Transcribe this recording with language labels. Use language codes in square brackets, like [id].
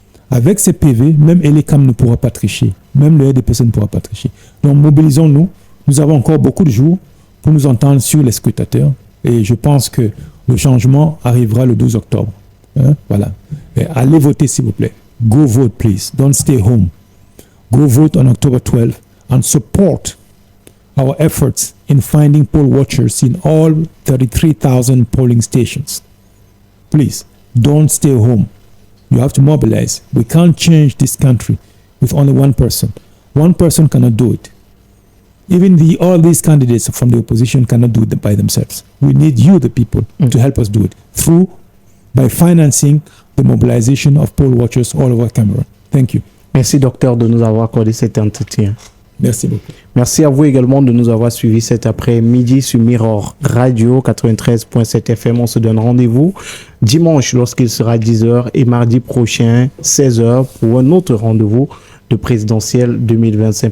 [fr] Avec ces PV, même Elecam ne pourra pas tricher. Même le RDPC ne pourra pas tricher. Donc mobilisons-nous. Nous avons encore beaucoup de jours pour nous entendre sur les scrutateurs. Et je pense que le changement arrivera le 12 octobre. Hein? Voilà. Et allez voter, s'il vous plaît. [en] Go vote, please. Don't stay home. Go vote on October 12 and support our efforts in finding poll watchers in all 33,000 polling stations. Please, don't stay home. You have to mobilize. We can't change this country with only one person. One person cannot do it. Even all these candidates from the opposition cannot do it by themselves. We need you, the people, to help us do it by financing the mobilization of poll watchers all over Cameroon. Thank you. [fr] Merci, docteur, de nous avoir accordé cet entretien. Merci beaucoup. Merci à vous également de nous avoir suivis cet après-midi sur Mirror Radio 93.7 FM. On se donne rendez-vous dimanche lorsqu'il sera 10h et mardi prochain 16h pour un autre rendez-vous de présidentiel 2025.